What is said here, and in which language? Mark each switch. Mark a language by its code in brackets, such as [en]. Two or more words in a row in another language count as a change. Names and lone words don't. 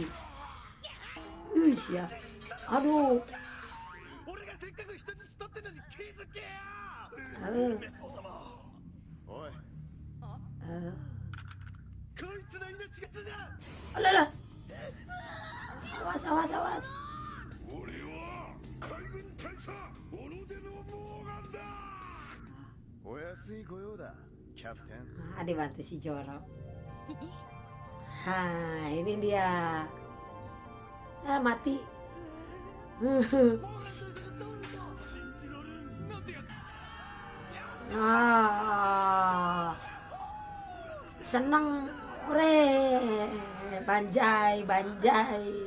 [id] Ya. Aduh. Alah. Awas, awas, awas. [ja] 俺は海軍大佐小野出のモーガンだ。お安い御用だ、キャプテン。 [id] Dibantu si Joro. Ini dia. Mati. Seneng, [ja] 万歳、万歳.